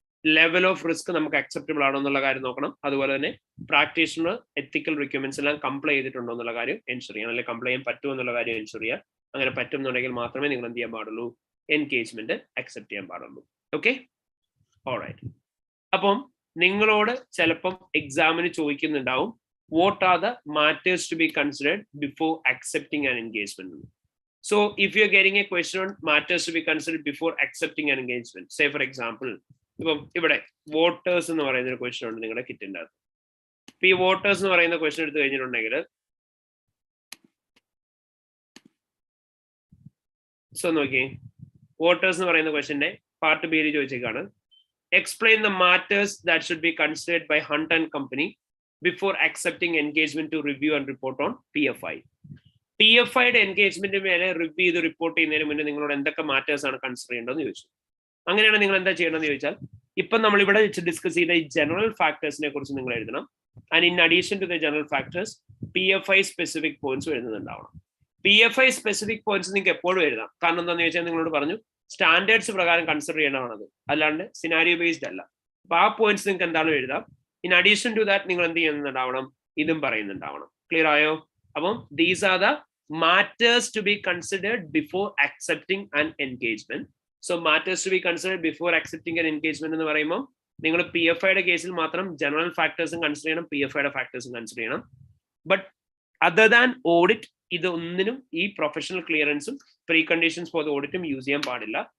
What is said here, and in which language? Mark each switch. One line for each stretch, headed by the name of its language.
Malayalam: Level of risk നമുക്ക് acceptable ആണോ എന്നുള്ള കാര്യം നോക്കണം. അതുപോലെ തന്നെ പ്രാക്ടീഷണർ എത്തിക്കൽ റിക്വയർമെന്റ്സ് എല്ലാം കംപ്ലൈ ചെയ്തിട്ടുണ്ടോ എന്നുള്ള കാര്യം എൻഷുർ ചെയ്യണം, അല്ലെങ്കിൽ കംപ്ലൈ ചെയ്യാൻ പറ്റുമോ എന്നുള്ള കാര്യം എൻഷുർ ചെയ്യുക. അങ്ങനെ പറ്റുമെന്നുണ്ടെങ്കിൽ മാത്രമേ നിങ്ങൾ എന്ത് ചെയ്യാൻ പാടുള്ളൂ, എൻഗേജ്മെന്റ് അക്സെപ്റ്റ് ചെയ്യാൻ പാടുള്ളൂ.
English: Okay, alright.
Malayalam: അപ്പം നിങ്ങളോട് ചിലപ്പം എക്സാമിന് ചോദിക്കുന്നുണ്ടാവും
English: What are the matters to be considered before accepting an engagement. So if you're getting a question on matters to be considered before accepting an engagement, say for example,
Malayalam: ഇപ്പം ഇവിടെ voters എന്ന് പറയുന്ന ഒരു question ഉണ്ട് നിങ്ങളുടെ കിറ്റിൻ്റെ അകത്ത്. ഇപ്പൊ ഈ വോട്ടേഴ്സ് എന്ന് പറയുന്ന ക്വസ്റ്റ്യൻ എടുത്തു കഴിഞ്ഞിട്ടുണ്ടെങ്കിൽ, സോ നോക്കി, വോട്ടേഴ്സ് എന്ന് പറയുന്ന ക്വസ്റ്റ്യന്റെ പാർട്ട് ബിയിൽ ചോദിച്ചേക്കാണ്,
English: Explain the matters that should be considered by Hunt and company before accepting engagement to review and report on PFI.
Malayalam: PFIയുടെ engagement മേലെ റിവ്യൂ ചെയ്ത് റിപ്പോർട്ട് ചെയ്യുന്നതിന് മുന്നേ നിങ്ങളോട് എന്തൊക്കെ മാറ്റേഴ്സ് ആണ് കൺസിഡർ ചെയ്യേണ്ടതെന്ന് ചോദിച്ചു. അങ്ങനെയാണ് നിങ്ങൾ എന്താ ചെയ്യണമെന്ന് ചോദിച്ചാൽ, ഇപ്പം നമ്മൾ ഇവിടെ വെച്ച് ഡിസ്കസ് ചെയ്ത ഈ ജനറൽ ഫാക്ടേഴ്സിനെ കുറിച്ച് നിങ്ങൾ എഴുതണം.
English: And in addition to the general factors PFI specific points എഴുതുന്നുണ്ടാവണം.
Malayalam: PFI specific points നിങ്ങൾക്ക് എപ്പോഴും എഴുതാം. കാരണം എന്താണെന്ന് ചോദിച്ചാൽ നിങ്ങളോട് പറഞ്ഞു സ്റ്റാൻഡേർഡ്സ് പ്രകാരം കൺസിഡർ ചെയ്യണമാണത്, അല്ലാണ്ട് സിനാരിയോ ബേസ്ഡ് അല്ല. അപ്പൊ ആ പോയിന്റ്സ് നിങ്ങൾക്ക് എന്താണോ എഴുതാം.
English: in addition to that
Malayalam: നിങ്ങൾ എന്ത് ചെയ്യുന്നുണ്ടാവണം, ഇതും പറയുന്നുണ്ടാവണം. ക്ലിയർ ആയോ?
English: അപ്പം these are the matters to be considered before accepting an engagement. So matters to be considered before accepting an engagement
Malayalam: എന്ന് പറയുമ്പോൾ നിങ്ങൾ PFIയുടെ കേസിൽ മാത്രം ജനറൽ ഫാക്ടേഴ്സും കൺസിഡർ ചെയ്യണം, PFIയുടെ ഫാക്ടേഴ്സും കൺസിഡർ ചെയ്യണം. ബട്ട് അതർ ദാൻ ഓഡിറ്റ് ഇതൊന്നിനും ഈ professional ക്ലിയറൻസും pre conditions for the ഓഡിറ്റും use ചെയ്യാൻ പാടില്ല.